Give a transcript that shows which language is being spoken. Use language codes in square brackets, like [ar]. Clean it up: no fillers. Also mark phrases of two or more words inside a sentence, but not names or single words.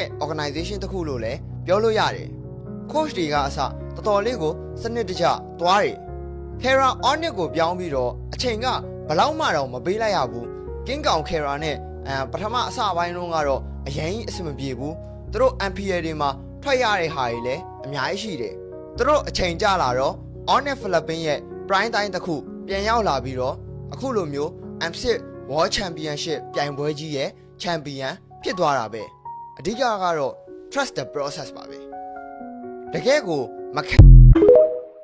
[my] organization တစ်ခုလို့လည်းပြောလို့ရတယ်။ coach တွေကအစတော်တော်လေးကိုစနစ်တကျသွားတယ်။ Kara Onyx ကိုပြောင်း ပြီးတော့အချိန်ကဘလောက်မှတော့မပေးလိုက်ရဘူး။ကင်းကောင် Kara နဲ့ပထမအစပိုင်းတုန်းကတော့အရင်အဆင်မပြေဘူး။သူတို့ MPL တွေမှာထွက်ရတဲ့ဟာတွေလည်းအများကြီးရှိတယ်။သူတို့အချိန်ကြာလာတော့ Onyx Philippines ရဲ့ [en] prime time [my] တစ်ခုပြန်ရောက်လာပြီးတော့အခုလိုမျိုး M6 World Championship ပြိုင်ပွဲကြီးရဲ့ champion ဖြစ်သွားတာပဲအဓိကကတော့ [en] trust the process [my] ပါပဲတကယ်ကိုမခက်